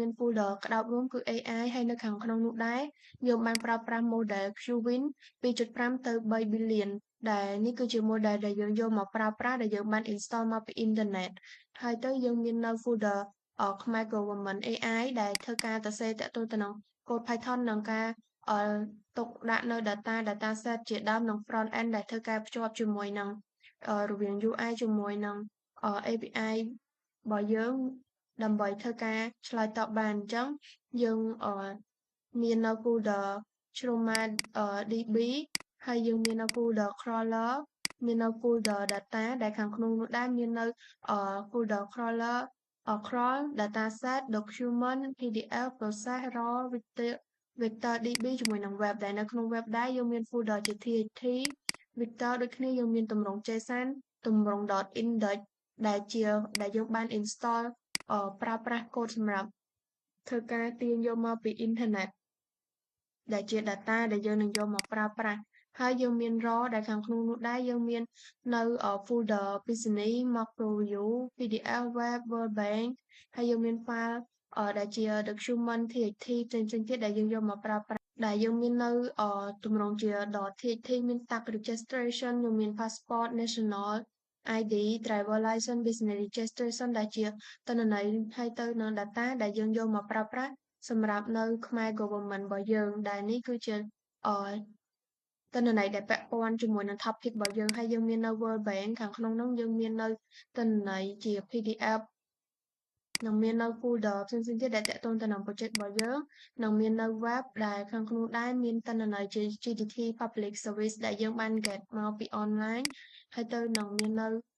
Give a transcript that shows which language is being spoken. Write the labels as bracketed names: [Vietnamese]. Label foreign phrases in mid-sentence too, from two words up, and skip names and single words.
[Khmer] folder ក្តោបរួមគឺ AI ហើយនៅខាងក្នុងនោះដែរយើងបានប្រើប្រាស់ model Qwin 2.5 ទៅ [English] 3 billion [Khmer] ដែលនេះគឺជា model ដែលយើងយកមកប្រើប្រាស់ដែលយើងបាន install មកពីអ៊ីនធឺណិតហើយទៅយើងមាននៅ folder ខ្មែរ government AI ដែលធ្វើការសរសេរទាក់ទងទៅនឹង [English] code Python [Khmer] និងការទុកដាក់នៅ [English] data set [Khmer] ជាដើមនិង [English] front end [Khmer] ដែលធ្វើការភ្ជាប់ជាមួយនឹងរវាង UI ជាមួយនឹង API របស់យើងដើម្បីធ្វើការឆ្លើយតបបានអញ្ចឹងយើងមាននៅ folder Chroma DB ហើយយើងមាននៅ folder crawler មាននៅ folder data ដែលខាងក្នុងនោះដែរមាននៅfolder [English] crawler crawl dataset document PDF process raw vector DB [Khmer] ជាមួយនឹង web ដែលនៅក្នុង web ដែរយើងមាន folder ជា [English] TXT vector [Khmer] ដូចគ្នាយើងមានទម្រង់ JSON ទម្រង់ .index ដែលយើងបាន install ប្រើប្រាស់ code សម្រាប់ធ្វើការទាញយកមកពីអ៊ីនធឺណិតដែលជា data ដែលយើងនឹងយក មកប្រើប្រាស់ហើយយើងមាន raw ដែលខាងក្នុងនោះដែរយើងមាននៅ folder [English] business macro view PDF web world bank [Khmer] ហើយយើងមាន file ដែលជា [English] document txt [Khmer] ផ្សេងៗទៀតដែលយើងយក មកប្រើប្រាស់ដែលយើងមាននៅទម្រង់ជា .txt មាន [English] tag registration [Khmer] យើងមាន [English] passport national ID driver license business registration [Khmer] ដែលជាទិន្នន័យ ហើយទៅនឹង data ដែលយើងយកមកប្រើប្រាស់សម្រាប់នៅខ្មែរ government របស់យើងដែលនេះគឺជាទិន្នន័យដែលពាក់ព័ន្ធជាមួយនឹង topic របស់យើងហើយយើងមាននៅ World Bank ខាងក្នុងនោះយើងមាននៅទិន្នន័យជា PDF និងមាននៅ folder ផ្សេងៗទៀតដែលទាក់ទងទៅនឹង project របស់យើងនិងមាននៅ web ដែលខាងក្នុងដែរមានទិន្នន័យជា [English] GTT public service [Khmer] ដែលយើងបាន get មកពី online ហើយទៅនឹងមាននៅ